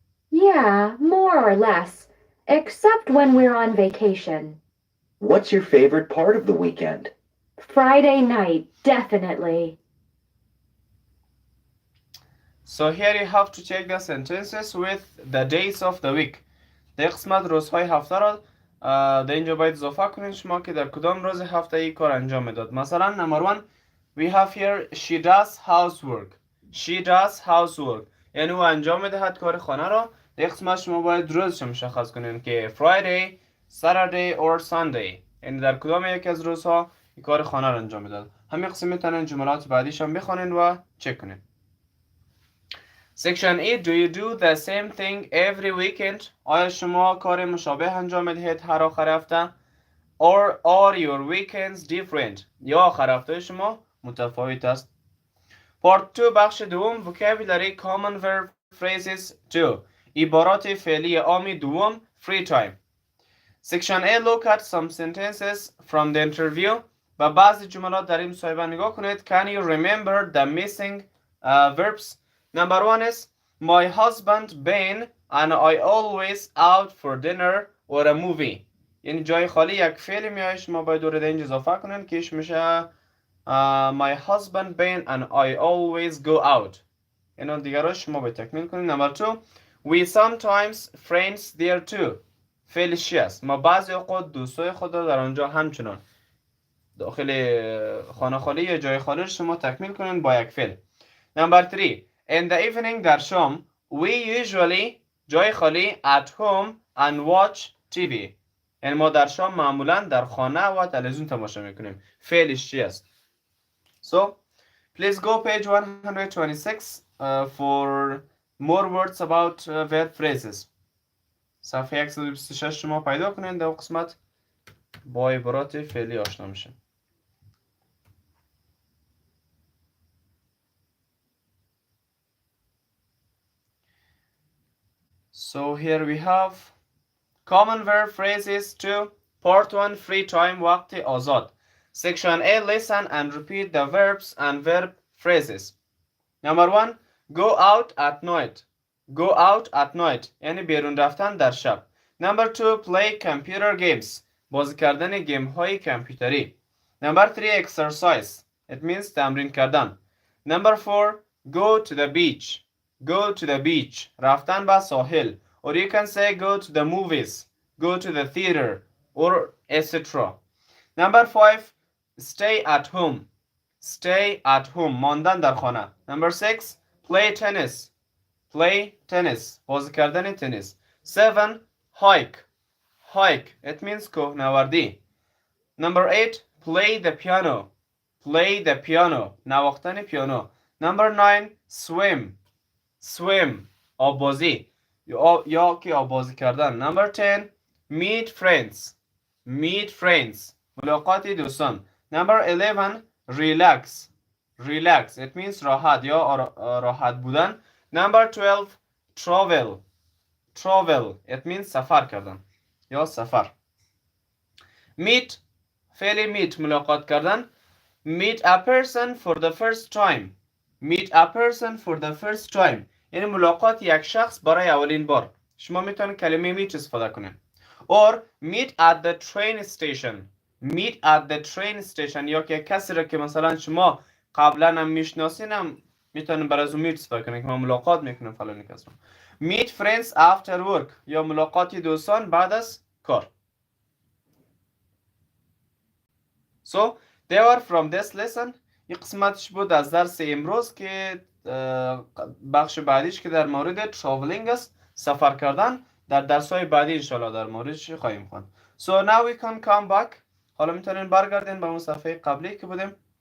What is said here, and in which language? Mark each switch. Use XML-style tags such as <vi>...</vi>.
<en>Yeah, more or less. Except when we're on vacation. What's your favorite part of the weekend? Friday night, definitely. So here you have to check the sentences with the days of the week.</en> <fa>در قسمت روزهای هفته را در اینجا باید اضافه کنید شما که در کدام روز هفته ای کار انجام میداد.</fa> <en>مثلا number 1 we have here she does housework. She does housework</en> <fa>یعنی او انجام میدهد کار خانه را. در قسمت شما باید روزش مشخص کنید که</fa> <en>Friday, Saturday or Sunday</en> <fa>یعنی در کدام یکی از روزها کار خانه را انجام میداد. همین قسم میتونید جملات بعدیش هم بخونید و چک کنید.</fa> <en>Section A, do you do the same thing every weekend?</en> <fa>آیا شما کار مشابه انجام میدهید هر آخر هفته؟</fa> <en>Or are your weekends different?</en> <fa>یا آخر هفته شما متفاوت است؟</fa> <en>Part 2</en> <fa>بخش دوم</fa> <en>vocabulary common verb phrases 2</en> <fa>عبارات فعلی عامی دوم</fa> <en>free time. Section A, look at some sentences from the interview</en> <fa>و بعضی جملات در این مصاحبه نگاه کنید.</fa> <en>Can you remember the missing verbs? Number 1 is my husband Ben and I always out for dinner or a movie.</en> <fa>یعنی جای خالی یک فعل میایه شما باید دور اینجا اضافه کنین که ایش میشه</fa> <en>my husband Ben and I always go out.</en> <fa>اینو دیگر رو شما باید تکمیل کنین.</fa> <en>Number 2 we sometimes friends there too.</en> <fa>فعل چی است؟ ما بعضی اوقات دوستای خود را در آنجا همچنان داخل خانه خالی یا جای خالی شما تکمیل کنین با یک فعل.</fa> <en>Number 3 in the evening</en> <fa>در شام</fa> <en>we usually</en> <fa>جای خالی</fa> <en>at home and watch TV.</en> <fa>یعنی ما در شام معمولا در خانه و تلویزیون تماشا میکنیم. فعلش چی است؟ So</fa> <en>Please go page 126 for more words about verb phrases.</en> <fa>صفحه 126 شما پیدا کنین در قسمت با عبارات فعلی آشنا میشین.</fa> <en>So here we have common verb phrases 2. Part 1 free time</en> <fa>وقت آزاد.</fa> <en>Section A listen and repeat the verbs and verb phrases. Number 1 go out at night. Go out at night</en> <fa>یعنی بیرون رفتن در شب.</fa> <en>Number 2 play computer games</en> <fa>بازی کردن گیم های کامپیوتری.</fa> <en>Number 3 exercise it means</en> <fa>تمرین کردن.</fa> <en>Number 4 go to the beach. Go to the beach</en> <fa>رفتن به ساحل.</fa> <en>Or you can say go to the movies, go to the theater or etc. Number 5 stay at home. Stay at home</en> <fa>ماندن در خانه.</fa> <en>Number 6 play tennis. Play tennis</en> <fa>بازی کردن تنیس.</fa> <en>7 hike. Hike it means کوهنوردی. Number 8 play the piano. Play the piano</en> <fa>نواختن پیانو.</fa> <en>Number 9 swim.</en> <fa>Swim آبازی یا که آبازی کردن.</fa> <en>Number 10 meet friends. Meet friends</en> <fa>ملاقات دوستان.</fa> <en>Number 11 relax. Relax it means</en> <fa>راحت یا راحت بودن.</fa> <en>Number 12 travel. Travel it means</en> <fa>سفر کردن یا سفر. Meet فعل meet ملاقات کردن.</fa> <en>Meet a person for the first time. Meet a person for the first time</en> <fa>یعنی ملاقات یک شخص برای اولین بار. شما میتونید کلمه meet استفاده کنید.</fa> <en>Or meet at the train station. Meet at the train station</en> <fa>یا که کسی را که مثلا شما قبلا هم میشناسین هم میتونید برای اون meet استفاده کنید که ما ملاقات میکنیم فلانی کس رو.</fa> <en>Meet friends after work</en> <fa>یا ملاقات دوستان بعد از کار.</fa> <en>So they were from this lesson.</en> <fa>این قسمتش بود از درس امروز که بخش بعدیش که در مورد traveling است سفر کردن. در درس‌های بعدی انشالله در موردش خواهیم خواند.</fa> <en>So now we can come back.</en> <fa>حالا میتونین برگردین به اون صفحه قبلی که بودیم.</fa>